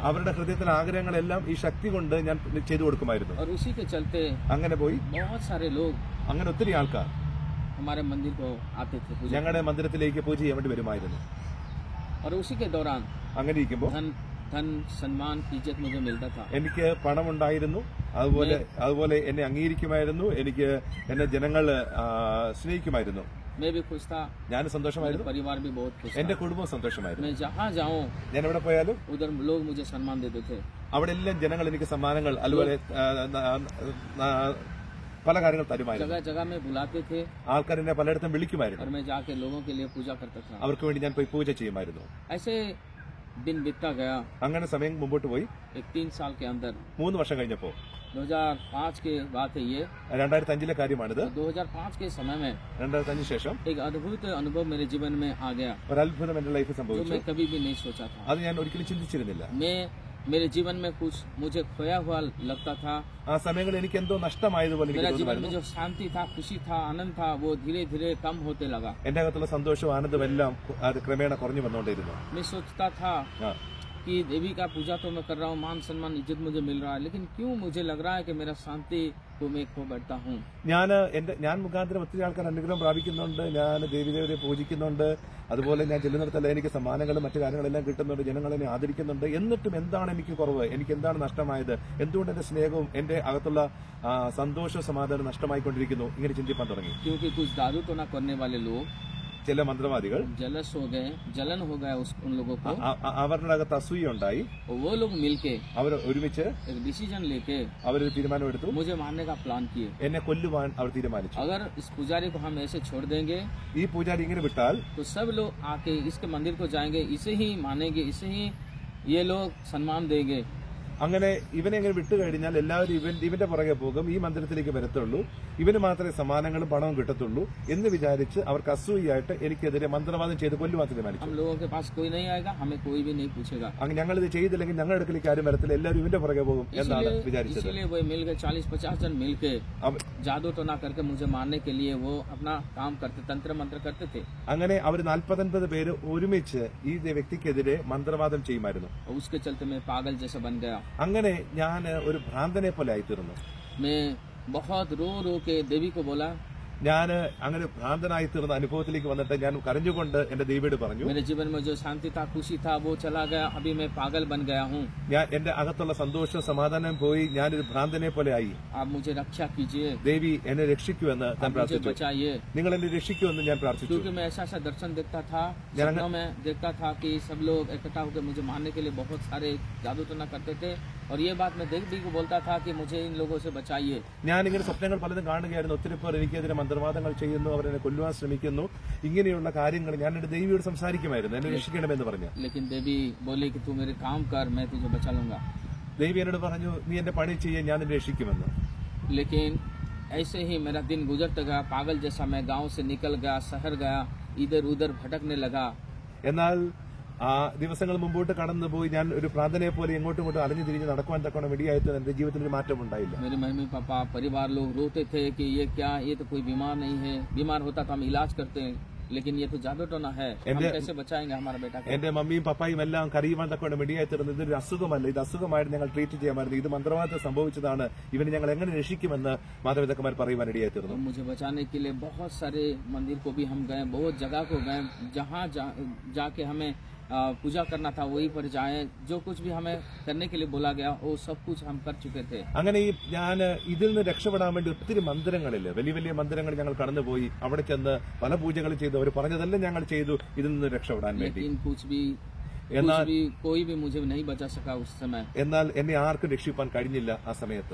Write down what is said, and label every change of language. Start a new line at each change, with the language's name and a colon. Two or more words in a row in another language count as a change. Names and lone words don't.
Malayalam: അവരുടെ ഹൃദയത്തിലെ ആഗ്രഹങ്ങളെല്ലാം ഈ ശക്തി കൊണ്ട് ഞാൻ ചെയ്തു കൊടുക്കുമായിരുന്നു.
Hindi: और उसी के चलते
Malayalam: അങ്ങനെ പോയി
Hindi: बहुत सारे लोग
Malayalam: അങ്ങനെ ഒത്തിരി ആൾക്കാർ
Hindi: हमारे मंदिर को आते थे पूजा
Malayalam: ഞങ്ങളുടെ മന്ദിരത്തിലേക്ക് പൂജ ചെയ്യാൻ വേണ്ടി വരുമായിരുന്നു.
Hindi: और उसी के दौरान
Malayalam: അങ്ങനെ ഇരിക്കുമ്പോൾ
Hindi: धन सम्मान इज्जत मुझे मिलता था.
Malayalam: എനിക്ക് പണമുണ്ടായിരുന്നു, അതുപോലെ എന്നെ അംഗീകരിക്കുമായിരുന്നു, എനിക്ക് എന്നെ ജനങ്ങൾ സ്നേഹിക്കുമായിരുന്നു.
Hindi: मैं भी खुश था,
Malayalam: ഞാൻ
Hindi: मेरा
Malayalam: സന്തോഷമായിരുന്നു,
Hindi: परिवार भी बहुत खुश
Malayalam: എന്റെ
Hindi: था.
Malayalam: കുടുംബം സന്തോഷമായിരുന്നു.
Hindi: मैं जहाँ जाऊँ
Malayalam: ഞാൻ എവിടെ പോയാലും
Hindi: उधर लोग मुझे सम्मान देते थे.
Malayalam: അവിടെ എല്ലാം ജനങ്ങൾ എനിക്ക് സമ്മാനങ്ങൾ അതുപോലെ പല കാര്യങ്ങൾ തരുമായിരുന്നു.
Hindi: जगह जगह में बुलाते थे
Malayalam: ആൾക്കാർ എന്നെ പലയിടത്തും വിളിക്കുമായിരുന്നു.
Hindi: और मैं जाके लोगों के लिए पूजा करता था.
Malayalam: അവർക്ക് വേണ്ടി ഞാൻ പോയി പൂജ ചെയ്യുമായിരുന്നു.
Hindi: ऐसे दिन बीतता गया.
Malayalam: അങ്ങനെ സമയം മുമ്പോട്ട് പോയി.
Hindi: एक 3 साल के अंदर
Malayalam: 3 വർഷം കഴിഞ്ഞപ്പോ
Hindi: 2005 के बात है ये.
Malayalam: 2005 കാര്യമാണിത്.
Hindi: 2005 के समय में
Malayalam: 2005 ശേഷം
Hindi: एक अद्भुत अनुभव मेरे जीवन में आ गया
Malayalam: ഒരു അത്ഭുതം എന്റെ ലൈഫിൽ
Hindi: जो
Malayalam: സംഭവിച്ചു.
Hindi: मैं कभी भी नहीं सोचा था.
Malayalam: അത് ഞാൻ ഒരിക്കലും ചിന്തിച്ചിരുന്നില്ല.
Hindi: मैं मेरे जीवन में कुछ मुझे खोया हुआ लगता था.
Malayalam: ആ സമയങ്ങളിൽ എനിക്ക് എന്തോ നഷ്ടമായതുപോലെ എനിക്ക്
Hindi: मेरा जीवन में
Malayalam: തോന്നുമായിരുന്നു.
Hindi: जो शांति था, खुशी था, आनंद था, वो धीरे धीरे कम होते लगा.
Malayalam: എന്റെ അകത്തുള്ള സന്തോഷവും ആനന്ദവും എല്ലാം അത് ക്രമേണ കുറഞ്ഞു വന്നുകൊണ്ടിരുന്നു.
Hindi: मैं सोचता था ആ, कि देवी का पूजा तो मैं कर रहा हूँ, मान सम्मान इज्जत मुझे मिल रहा है, लेकिन क्यों मुझे लग रहा है कि मेरा शांति को मैं खो बैठता हूँ.
Malayalam: ഞാൻ മുഖാന്തരം ഒത്തിരി ആൾക്കാർ അനുഗ്രഹം പ്രാപിക്കുന്നുണ്ട്, ഞാൻ ദേവിദേവരെ പൂജിക്കുന്നുണ്ട്, അതുപോലെ ഞാൻ ചെല്ലുന്നിടത്തല്ല എനിക്ക് സമ്മാനങ്ങളും മറ്റു കാര്യങ്ങളെല്ലാം കിട്ടുന്നുണ്ട്, ജനങ്ങൾ എന്നെ ആദരിക്കുന്നുണ്ട്. എന്നിട്ടും എന്താണ് എനിക്ക് കുറവ്, എനിക്ക് എന്താണ് നഷ്ടമായത്, എന്തുകൊണ്ട് എന്റെ സ്നേഹവും എന്റെ അകത്തുള്ള സന്തോഷവും സമാധാനം നഷ്ടമായിക്കൊണ്ടിരിക്കുന്നു, ഇങ്ങനെ ചിന്തിപ്പാൻ തുടങ്ങി.
Hindi: क्योंकि कुछ दारू तो ना करने वाले लोग
Malayalam: ചില മന്ത്രവാദികൾ
Hindi: जलस हो गए, जलन हो गया उन लोगों को.
Malayalam: അവരുടെ അകത്ത് അസൂയ ഉണ്ടായി.
Hindi: और वो लोग मिलके
Malayalam: അവർ ഒരുമിച്ച്
Hindi: एक डिसीजन लेके
Malayalam: അവരൊരു തീരുമാനമെടുത്തു.
Hindi: मुझे मारने का प्लान किए.
Malayalam: എന്നെ കൊല്ലുവാൻ അവർ തീരുമാനിച്ചു.
Hindi: अगर इस पुजारी को हम ऐसे छोड़ देंगे
Malayalam: ഈ പൂജാരി ഇങ്ങനെ വിട്ടാൽ
Hindi: तो सब लोग आके इसके मंदिर को जाएंगे, इसे ही मानेंगे, इसे ही ये लोग सम्मान देंगे.
Malayalam: അങ്ങനെ ഇവനെ ഇങ്ങനെ വിട്ടുകഴിഞ്ഞാൽ എല്ലാവരും ഇവന്റെ പുറകെ പോകും, ഈ മന്ദിരത്തിലേക്ക് വരത്തുള്ളൂ, ഇവന് മാത്രമേ സമ്മാനങ്ങളും പണവും കിട്ടത്തുള്ളൂ എന്ന് വിചാരിച്ച് അവർക്ക് അസൂയായിട്ട് എനിക്കെതിരെ മന്ത്രവാദം ചെയ്ത് കൊല്ലുവാൻ തീരുമാനിച്ചു.
Hindi: हम लोगों के पास कोई नहीं आएगा, हमें कोई भी नहीं पूछेगा.
Malayalam: അങ്ങനെ ഞങ്ങൾ ഇത് ചെയ്തില്ലെങ്കിൽ ഞങ്ങളുടെ അടുക്കലേക്ക് ആരും വരത്തില്ല, എല്ലാവരും इवന്റെ പുറകെ പോകും എന്നാണ് വിചാരിച്ചത്.
Hindi: इसीलिए वो मिलकर 40-50 जन मिलके
Malayalam: അവ-
Hindi: जादू टोना करके मुझे मारने के लिए वो अपना काम करते, तंत्र मंत्र करते थे.
Malayalam: അങ്ങനെ അവർ 40-50 പേര് ഒരുമിച്ച് ഈ വ്യക്തിക്കെതിരെ മന്ത്രവാദം ചെയ്യുമായിരുന്നു.
Hindi: और उसके चलते मैं पागल जैसा बन गया.
Malayalam: അങ്ങനെ ഞാൻ ഒരു ഭ്രാന്തനെ പോലെ ആയിത്തീർന്നു.
Hindi: मैं बहुत रो रो के देवी को बोला,
Malayalam: ഞാൻ അങ്ങനെ ഭ്രാന്തനായി തീർന്ന അനുഭവത്തിലേക്ക് വന്നിട്ട് ഞാൻ കരഞ്ഞുകൊണ്ട് എന്റെ ദേവിയോട് പറഞ്ഞു,
Hindi: मेरे जीवन में जो शांति था, खुशी था, वो चला गया. अभी मैं पागल बन गया हूँ.
Malayalam: ഞാൻ എന്റെ അകത്തുള്ള സന്തോഷം സമാധാനം പോയി, ഞാനൊരു ഭ്രാന്തനെ പോലെ ആയി.
Hindi: आप मुझे रक्षा कीजिए,
Malayalam: ദേവി എന്നെ രക്ഷിക്കുമെന്ന് ഞാൻ
Hindi: आप मुझे
Malayalam: പ്രാർത്ഥിച്ചു.
Hindi: बचाइए.
Malayalam: നിങ്ങൾ എന്നെ രക്ഷിക്കുമെന്ന് ഞാൻ പ്രാർത്ഥിച്ചു.
Hindi: क्योंकि मैं ऐसा ऐसा दर्शन देखता था, जरा- सपनों में देखता था कि सब लोग इकट्ठा होकर मुझे मारने के लिए बहुत सारे जादू टोना करते थे. और ये बात मैं देवी को बोलता था कि मुझे इन लोगों से बचाइए.
Malayalam: ഞാനിങ്ങനെ സ്വപ്നങ്ങൾ പലതും കാണുകയായിരുന്നു. ഒത്തിരി പേർ എനിക്കെതിരെ മന്ത്രവാദങ്ങൾ ചെയ്യുന്നു, അവരെന്നെ കൊല്ലുവാൻ ശ്രമിക്കുന്നു. ഇങ്ങനെയുള്ള കാര്യങ്ങൾ ഞാൻ എന്റെ ദേവിയോട് സംസാരിക്കുമായിരുന്നു, എന്നെ രക്ഷിക്കണമെന്ന് പറഞ്ഞു.
Hindi: लेकिन देवी बोली कि तू मेरे काम कर, मैं तुझे बचा लूंगा.
Malayalam: ദേവി എന്നോട് പറഞ്ഞു, നീ എന്റെ പണി ചെയ്യാൻ ഞാൻ നിന്നെ രക്ഷിക്കുമെന്ന്.
Hindi: लेकिन ऐसे ही मेरा दिन गुजरता गया. पागल जैसा मैं गांव से निकल गया, शहर गया, इधर उधर भटकने लगा.
Malayalam: എന്നാൽ ആ ദിവസങ്ങൾ മുമ്പോട്ട് കടന്നുപോയി. ഞാൻ ഒരു പ്രാന്തനെ പോലെ ഇങ്ങോട്ടും ഇങ്ങോട്ടും അലഞ്ഞു തിരിഞ്ഞ് നടക്കുവാൻ തക്കോണം ഇടയായിട്ട് എന്റെ ജീവിതത്തിൽ ഒരു മാറ്റം ഉണ്ടായില്ല.
Hindi: मेरे मम्मी पापा परिवार लोग रोते थे कि ये क्या, ये तो कोई बीमार नहीं है, बीमार होता तो हम इलाज करते हैं, लेकिन ये तो जादू टोना है, हम कैसे बचाएंगे हमारा बेटा को.
Malayalam: എന്റെ മമ്മിയും പപ്പായും എല്ലാം കരയുവാൻ തക്കോണം ഇടയായിത്തീർന്നത്. ഇതൊരു അസുഖമല്ല, ഇത് അസുഖമായിട്ട് ഞങ്ങൾ ട്രീറ്റ് ചെയ്യാമായിരുന്നു, ഇത് മന്ത്രവാദം സംഭവിച്ചതാണ്, ഇവനെ ഞങ്ങൾ എങ്ങനെ രക്ഷിക്കുമെന്ന് മാതാപിതാക്കന്മാർ പറയുവാൻ ഇടയായിത്തീർന്നു.
Hindi: और मुझे बचाने के लिए बहुत सारे मंदिर को भी हम गए, बहुत जगह को गए, जहाँ जाके हमें पूजा करना था वहीं पर जाए. जो कुछ भी हमें करने के लिए बोला गया वो सब कुछ हम कर चुके थे.
Malayalam: അങ്ങനെ ഞാൻ ഇതിൽ നിന്ന് രക്ഷപ്പെടാൻ വേണ്ടി ഒത്തിരി മന്ദിരങ്ങളിൽ, വലിയ വലിയ മന്ദിരങ്ങൾ ഞങ്ങൾ കടന്നുപോയി. അവിടെ ചെന്ന് പല പൂജകൾ ചെയ്തു. അവർ പറഞ്ഞതെല്ലാം ഞങ്ങൾ ചെയ്തു ഇതിൽ നിന്ന് രക്ഷപ്പെടാൻ വേണ്ടി.
Hindi: लेकिन कोई भी मुझे नहीं बचा सका उस समय.
Malayalam: എന്നാൽ എന്നെ ആർക്കും രക്ഷിപ്പാൻ കഴിഞ്ഞില്ല ആ സമയത്ത്.